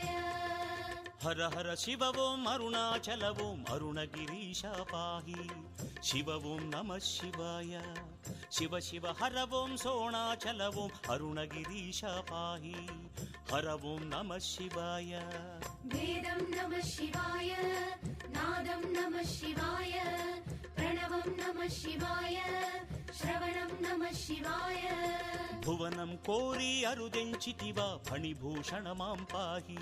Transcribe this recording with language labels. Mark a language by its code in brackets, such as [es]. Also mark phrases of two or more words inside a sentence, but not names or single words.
[sa] हर हर शिव ओम अरुणाचल ओम अरुणगिरीश पाहि शिव ओम नमः शिवाय शिव शिव हर ओम सोणाचल ओम अरुणगिरीश पाहि హర ఓం నమ శివాయ. [te] వేదం [sa] నమః శివాయ, [te] నాదం [sa] నమః శివాయ, [te] ప్రణవం [sa] నమః శివాయ, [te] శ్రవణం [sa] నమః శివాయ. [te] భువనం కోరి అరుదెంచితివా ఫణిభూషణ మాం పాహి.